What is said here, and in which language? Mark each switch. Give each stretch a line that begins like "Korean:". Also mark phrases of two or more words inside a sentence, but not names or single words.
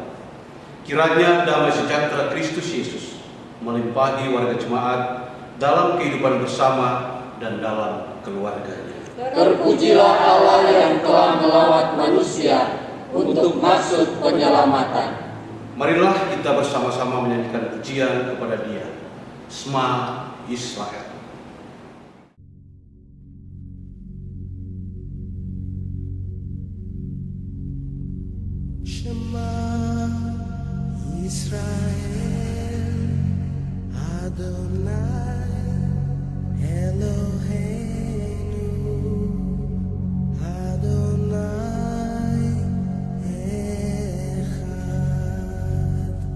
Indonesian: Kiranya damai sejahtera Kristus Yesus melimpahi warga jemaat dalam kehidupan bersama dan dalam keluarganya. Terpujilah Allah yang telah melawat manusia untuk maksud penyelamatan. Marilah kita bersama-sama menyanyikan pujian kepada Dia.
Hebrew: שמע ישראל. שמע ישראל, אדני אלהינו, אדני אחד.